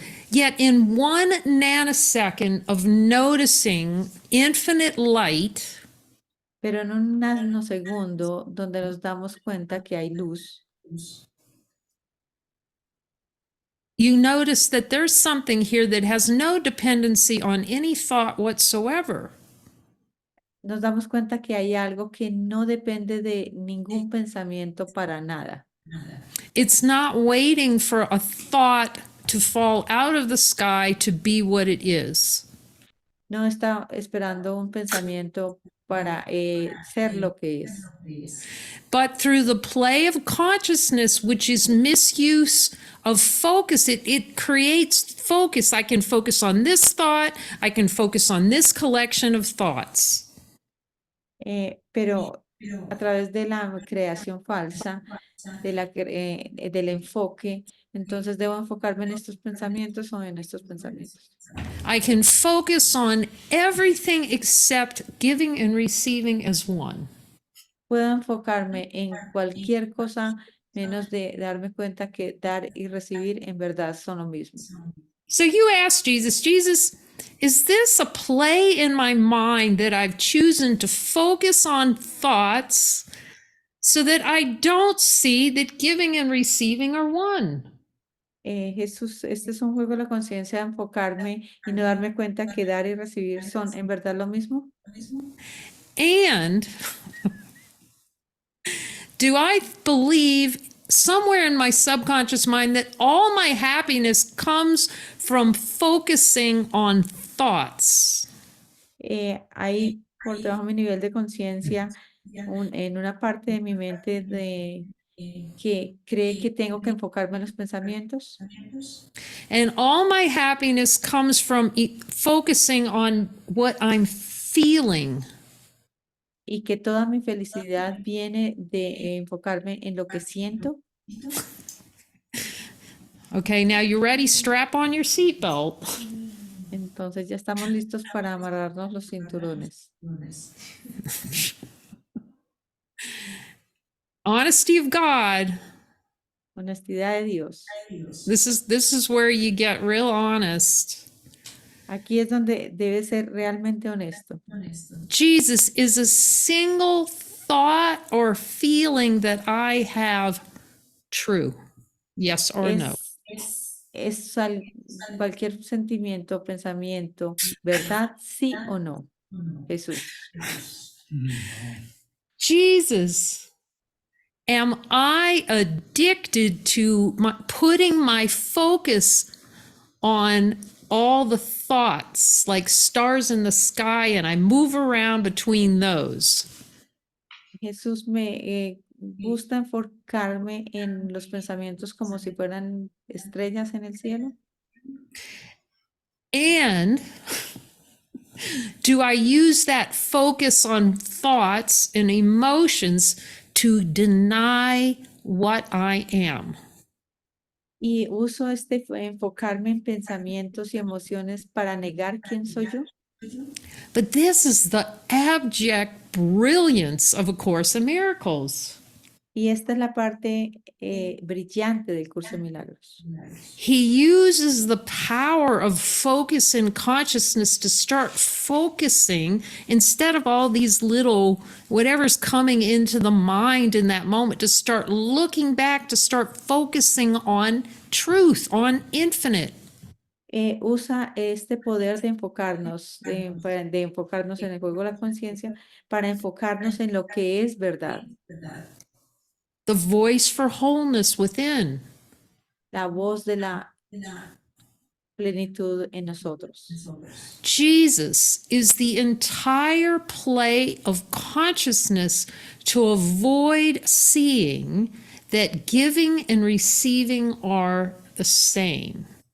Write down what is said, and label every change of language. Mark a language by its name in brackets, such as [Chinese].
[English] Yet in 1 nanosecond of noticing infinite light, [Spanish] Pero en un nanosegundo donde nos damos cuenta que hay luz, [English] you notice that there's something here that has no dependency on any thought whatsoever. [Spanish] nos damos cuenta que hay algo que no depende de ningún pensamiento para nada. [English] It's not waiting for a thought to fall out of the sky to be what it is. [Spanish] No está esperando un pensamiento para ser lo que es. [English] But through the play of consciousness, which is misuse of focus, it creates focus. I can focus on this thought. I can focus on this collection of thoughts. [Spanish] Pero a través de la creación falsa, del enfoque, entonces debo enfocarme en estos pensamientos o en estos pensamientos. [English] I can focus on everything except giving and receiving as one. [Spanish] Puedo enfocarme en cualquier cosa menos de darme cuenta que dar y recibir en verdad son lo mismo. [English] So you ask Jesus, Jesus, is this a play in my mind that I've chosen to focus on thoughts so that I don't see that giving and receiving are one? [Spanish] Jesús, este es un juego de la conciencia de enfocarme y no darme cuenta que dar y recibir son en verdad lo mismo. [English] And do I believe somewhere in my subconscious mind that all my happiness comes from focusing on thoughts? [Spanish] Hay por debajo de mi nivel de conciencia en una parte de mi mente de que cree que tengo que enfocarme en los pensamientos [English] And all my happiness comes from focusing on what I'm feeling. [Spanish] y que toda mi felicidad viene de enfocarme en lo que siento. [English] Okay, now you ready? Strap on your seatbelt. [Spanish] Entonces ya estamos listos para amarrarnos los cinturones. [English] Honesty of God. [Spanish] Honestidad de Dios. [English] This is where you get real honest. [Spanish] Aquí es donde debe ser realmente honesto. [English] Jesus, is a single thought or feeling that I have true? Yes or no? [Spanish] Es cualquier sentimiento, pensamiento, ¿verdad? Sí o no. Jesús. [English] Jesus, am I addicted to putting my focus on all the thoughts like stars in the sky and I move around between those? [Spanish] Jesús, me gusta enfocarme en los pensamientos como si fueran estrellas en el cielo. [English] And do I use that focus on thoughts and emotions to deny what I am? [Spanish] Y uso enfocarme en pensamientos y emociones para negar quién soy yo. [English] But this is the abject brilliance of A Course in Miracles. [Spanish] Y esta es la parte brillante del curso de milagros. [English] He uses the power of focus and consciousness to start focusing instead of all these little whatever's coming into the mind in that moment, to start looking back, to start focusing on truth, on infinite. [Spanish] Usa este poder de enfocarnos, de enfocarnos en el juego de la conciencia para enfocarnos en lo que es verdad. [English] The voice for wholeness within. [Spanish] La voz de la plenitud en nosotros. [English] Jesus is the entire play of consciousness to avoid seeing that giving and receiving are the same.